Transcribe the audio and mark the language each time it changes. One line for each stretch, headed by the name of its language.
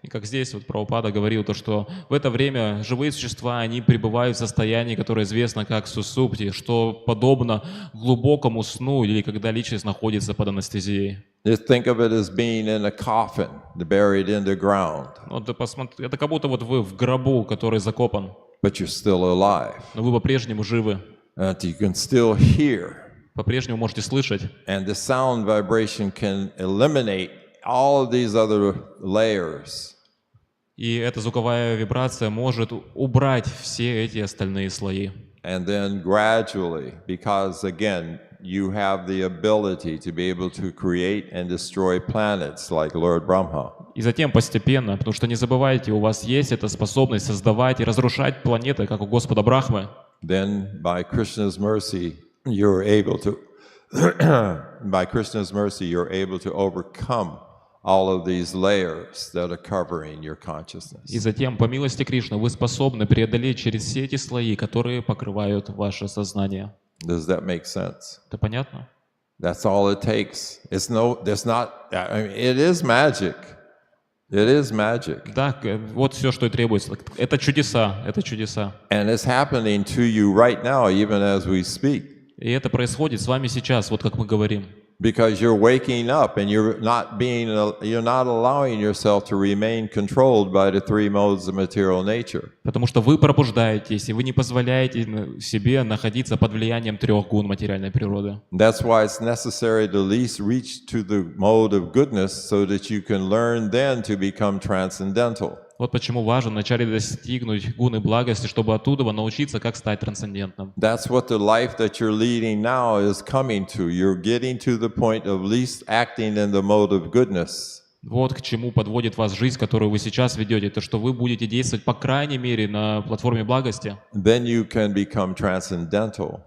Russian: И как здесь вот Прабхупада говорил, то, что в это время живые существа, они пребывают в состоянии, которое известно как сусупти, что подобно глубокому сну или когда личность находится под анестезией.
English: Just think of it as being in a coffin, buried in the ground,
Russian: Вот это как будто вот вы в гробу, который закопан,
English: but you're still alive.
Russian: но вы по-прежнему живы,
English: And you can still hear.
Russian: по-прежнему можете слышать.
English: And the sound vibration can eliminate all of these other layers.
Russian: И эта звуковая вибрация может убрать все эти остальные слои.
English: And then gradually, because again, you have the ability to be able to create and destroy planets like Lord Brahma.
Russian: И затем постепенно, потому что не забывайте, у вас есть эта способность создавать и разрушать планеты, как у Господа Брахмы.
English: Then by Krishna's mercy, you're able to by Krishna's mercy, you're able to overcome all of these layers that are covering your consciousness.
Russian: И затем, по милости Кришны, вы способны преодолеть через все эти слои, которые покрывают ваше сознание.
English: Does that make sense?
Russian: Это понятно?
English: That's all it takes. It's no, there's not, I mean, it is magic. It is magic.
Russian: Да, вот все, что и требуется. Это чудеса, это чудеса.
English: And it's happening to you right now, even as we speak.
Russian: И это происходит с вами сейчас, вот как мы говорим.
English: Because you're waking up and you're not allowing yourself to remain controlled by the three modes of material nature.
Russian: Потому что вы pробуждаетесь, и вы не позволяете себе находиться под влиянием трех гун материальной природы.
English: That's why it's necessary to at least reach to the mode of goodness so that you can learn then to become transcendental.
Russian: Вот почему важно вначале достигнуть гуны благости, чтобы оттуда научиться, как стать трансцендентным.
English: That's what the life that you're leading now is coming to. You're getting to the point of least acting in the mode of goodness.
Russian: Вот к чему подводит вас жизнь, которую вы сейчас ведете, то, что вы будете действовать, по крайней мере, на платформе благости.
English: Then you can become transcendental.